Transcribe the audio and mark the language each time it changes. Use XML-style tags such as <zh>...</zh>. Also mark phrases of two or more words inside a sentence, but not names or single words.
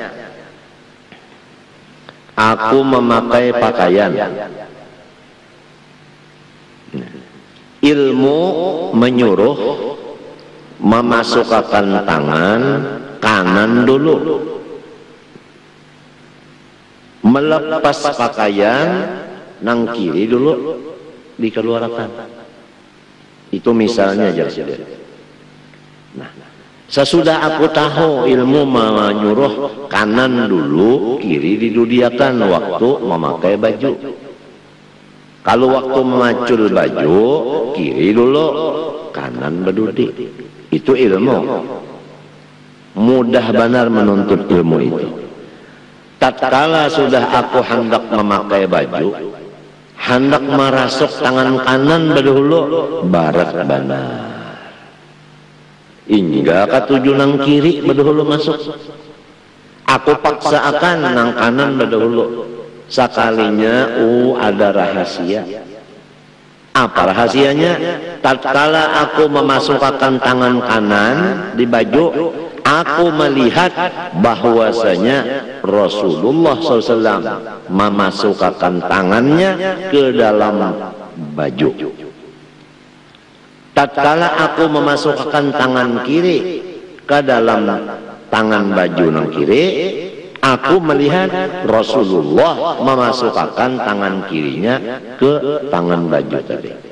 <id>aku memakai pakaian, ilmu menyuruh memasukkan tangan kanan dulu, melepas pakaian nang kiri dulu dikeluarkan. Itu misalnya aja. Nah, sesudah aku tahu ilmu menyuruh kanan dulu, kiri didudiakan waktu memakai baju. Kalau waktu memacul baju, kiri dulu, kanan berdudi. Itu ilmu. mudah benar menuntut ilmu itu. Tatkala sudah aku hendak memakai baju, hendak merasuk tangan kanan berdahulu,</id> <bjn>barat benar. Hingga katuju nang kiri berdahulu masuk.</bjn> <id>Aku paksa akan nang kanan berdahulu. Sekalinya, ada rahasia. Apa rahasianya? Tatkala aku memasukkan tangan kanan di baju, aku melihat bahwasanya Rasulullah SAW memasukkan tangannya ke dalam baju. Tatkala aku memasukkan tangan kiri ke dalam tangan baju nang kiri, aku melihat Rasulullah memasukkan tangan kirinya ke tangan baju tadi.</id>